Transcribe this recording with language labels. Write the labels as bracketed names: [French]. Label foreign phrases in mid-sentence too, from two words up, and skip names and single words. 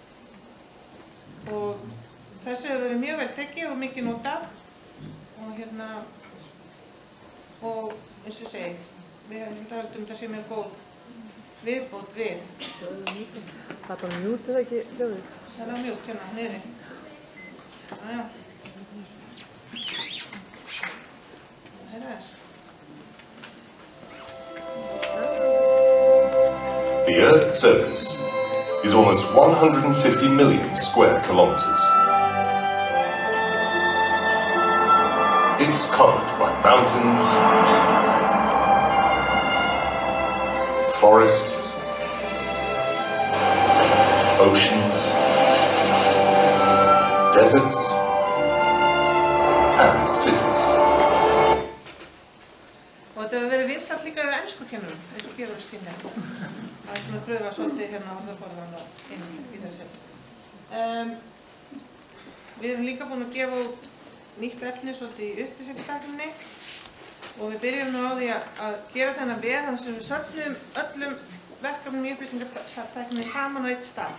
[Icelandic] Og þessu hefur verið mjög vel tekið og mikið notað og eins og ég segi, við höldum þetta sé mjög góð viðbót við. Það er bara mjút eða ekki hljóðið? Það er mjút niðri. Það er þess. [English] The Earth's surface is almost 150 million square kilometers. It's covered by mountains, forests, oceans, deserts, and cities. [Icelandic] Og þetta hefur verið vinsælt líka við enskukennurum, eins og gefur skynja. Það er svona að pröfa svolítið á orðaforðan og einslegt í þessu. Við erum líka búin að gefa út nýtt efni svolítið í upplýsingatækninni og við byrjum nú á því að gera þennan vef þannig sem við söfnum öllum verkefnum í upplýsingatækninni saman á eitt stað.